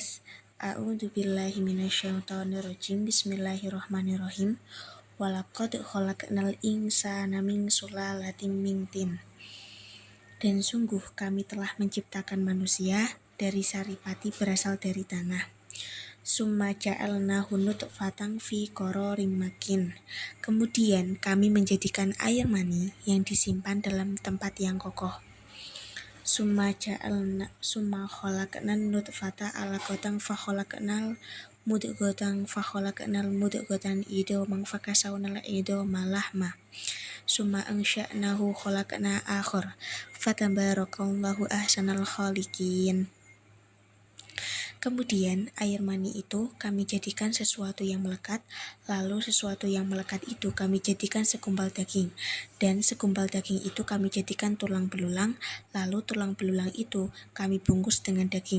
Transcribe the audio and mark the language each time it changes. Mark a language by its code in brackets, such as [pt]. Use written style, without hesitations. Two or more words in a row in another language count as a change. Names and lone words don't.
[ar] أعوذ بالله من الشيطان الرجيم. بسم الله الرحمن الرحيم ولقد خلقنا الإنسان من سلالة من طين. [id] Dan sungguh kami telah menciptakan manusia dari saripati berasal dari tanah. [ar] ثم جعلناه نطفة في قرار مكين. [id] Kemudian kami menjadikan air mani yang disimpan dalam tempat yang kokoh. [ar] ثم خلقنا النطفة علقة فخلقنا المضغة عظاما فكسونا العظام لحما. ثم أنشأناه خلقا آخر. فتبارك الله أحسن الخالقين. [id] Kemudian air mani itu kami jadikan sesuatu yang melekat, lalu sesuatu yang melekat itu kami jadikan segumpal daging, dan segumpal daging itu kami jadikan tulang belulang, lalu tulang belulang itu kami bungkus dengan daging.